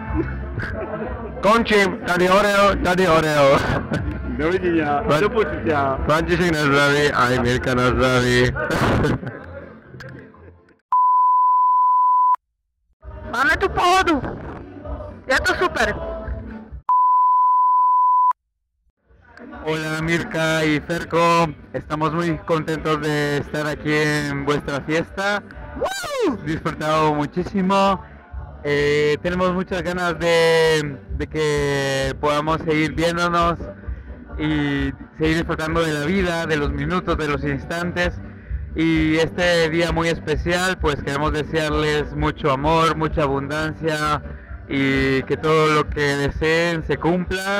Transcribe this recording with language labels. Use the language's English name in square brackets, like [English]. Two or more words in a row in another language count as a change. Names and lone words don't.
[Czech] Končím. Tady Oreo. [Slovak] Dovidenia. Do počutia. František na zdraví, aj Mirka na zdraví. Máme tu pohodu. Je to super. [Spanish] Hola Mirka y Ferco, estamos muy contentos de estar aquí en vuestra fiesta. Disfrutado muchísimo. Tenemos muchas ganas de que podamos seguir viéndonos y seguir disfrutando de la vida, de los minutos, de los instantes y este día muy especial, pues queremos desearles mucho amor, mucha abundancia y que todo lo que deseen se cumpla.